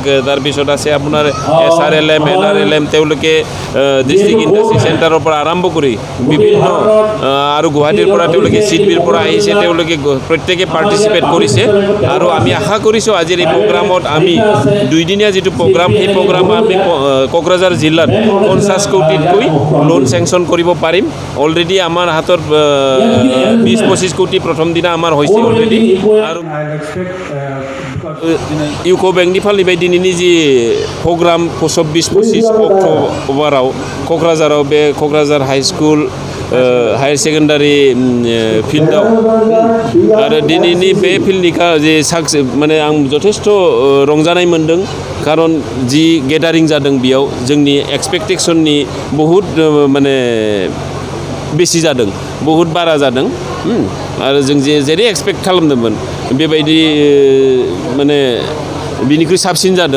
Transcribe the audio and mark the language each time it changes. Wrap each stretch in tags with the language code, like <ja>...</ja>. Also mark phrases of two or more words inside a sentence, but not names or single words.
<as>তাৰপিছত আছে আপোনাৰ SRLM NRLM তেওঁলোকে ডিষ্ট্ৰিক্ট ইণ্ডাষ্ট্ৰি চেণ্টাৰৰ পৰা আৰম্ভ কৰি বিভিন্ন আৰু গুৱাহাটীৰ পৰা তেওঁলোকে চিডবিৰ পৰা আহিছে তেওঁলোকে প্ৰত্যেকে পাৰ্টিচিপেট কৰিছে আৰু আমি আশা কৰিছোঁ আজিৰ এই প্ৰগ্ৰামত আমি দুইদিনীয়া যিটো প্ৰগ্ৰাম সেই প্ৰগ্ৰামত আমি কোকৰাঝাৰ জিলাত 50 কোটিতকৈ</as> <en>loan sanction</en> <as>কৰিব পাৰিম অলৰেডি আমাৰ হাতত 20-25 কোটি প্ৰথম দিনা আমাৰ হৈছে অলৰেডি আৰু</as> <brx>ইউকো বেংকनि फालिबाय दिनैनि जि प्रग्राम 24-25 अक्ट'बराव क'क्राझाराव बे क'क्राझार हाई स्कुल हायर सेकेन्डारि फिल्डआव आरो दिनैनि बे फिल्डनि जे माने आं जथेस्थ रंजानाय मोन्दों खारन जि गेदारिं जादों बेयाव जोंनि एक्सपेक्टेशननि बहुद माने बेसि जादों बहुद बारा जादों आरो जों जेरै एक्सपेक्ट खालामदोंमोन बेबायदि माने बिनिख्रुइ साबसिन जादों</brx>